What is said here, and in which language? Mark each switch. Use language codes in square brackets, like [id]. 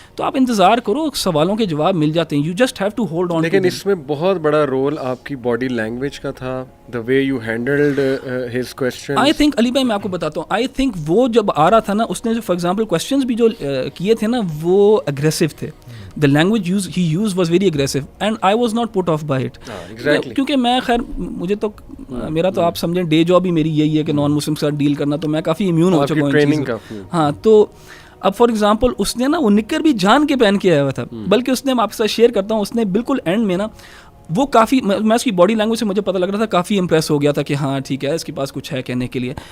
[ur] تو آپ انتظار کرو, سوالوں کے جواب مل جاتے ہیں, [en] You just have to hold on. [ur] لیکن اس میں بہت بڑا رول آپ کی باڈی لینگویج کا تھا, [en] the way you handled his questions. I think [ur] علی بھائی میں آپ کو بتاتا ہوں, [en] I think [ur] وہ جب آ رہا تھا نا اس نے جو فار ایگزامپل کویسچنز بھی جو کیے تھے نا وہ اگریسو تھے. [en] The language he used was very aggressive and I was not put off by it. Exactly. [ur] کیونکہ میں خیر مجھے تو میرا تو آپ سمجھیں ڈے جاب ہی میری یہی ہے کہ نان مسلم کے ساتھ ڈیل کرنا, تو میں کافی امیون ہو چکا ہوں ٹریننگ کا. ہاں تو اب فار ایگزامپل اس نے نا وہ نکر بھی جان کے پہن کے آیا ہوا تھا, بلکہ اس نے, میں آپ کے ساتھ شیئر کرتا ہوں, اس نے بالکل اینڈ میں نا وہ کافی, میں اس کی باڈی لینگویج سے مجھے پتہ لگ رہا تھا کافی امپریس ہو گیا تھا کہ ہاں ٹھیک ہے اس کے پاس کچھ ہے کہنے کے لیے.